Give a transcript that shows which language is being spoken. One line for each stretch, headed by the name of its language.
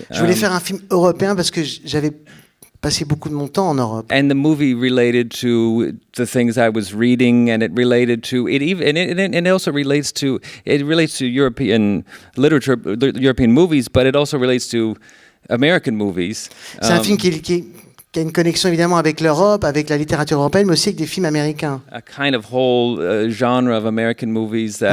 French: Je voulais faire un film européen parce que j'avais passé beaucoup de mon temps en Europe.
English: And the movie related to the things I was reading, and it related to it even, and it also relates to European literature, European movies, but it also relates to American movies.
French: C'est un film qui a une connexion évidemment avec l'Europe, avec la littérature européenne, mais aussi avec des films américains.
English: A kind of whole genre of American movies that